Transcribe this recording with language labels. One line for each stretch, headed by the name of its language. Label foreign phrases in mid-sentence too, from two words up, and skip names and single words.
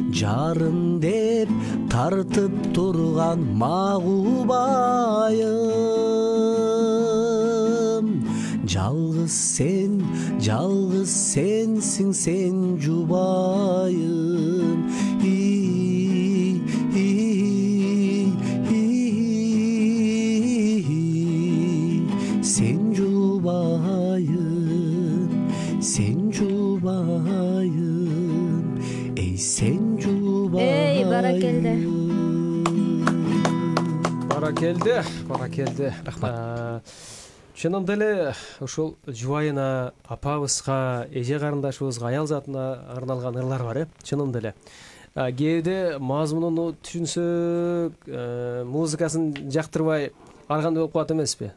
Kyrgyz: жарым деп тартып турган магубайым. Жалгыз сенсиң сен жубайым. Sen jubayım, ey sen jubayım. Ey, barakelde. Barakelde. Рахмат. Чынында эле ушул жубайына, апабызга, эже карындашыбызга, аял затына арналган ырлар бар, чынында эле. Кээде мазмунун түшүнсөк, музыкасын жактырбай аргандай болуп калат эмеспи?